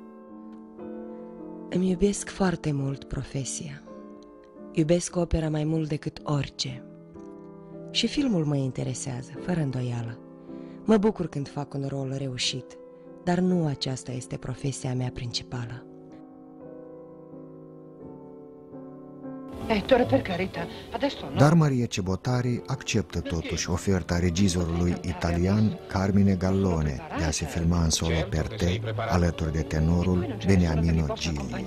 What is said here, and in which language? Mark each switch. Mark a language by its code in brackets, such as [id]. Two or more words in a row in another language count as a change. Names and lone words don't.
[ro] Îmi iubesc foarte mult profesia. Iubesc opera mai mult decât orice. Și filmul mă interesează, fără îndoială. Mă bucur când fac un rol reușit, dar nu aceasta este profesia mea principală. [it] Ettore, per carità, adesso no. [ro] Dar Maria Cebotari acceptă totuși oferta regizorului italian Carmine Gallone de a se filma în solo per te alături de tenorul Beniamino Gigli.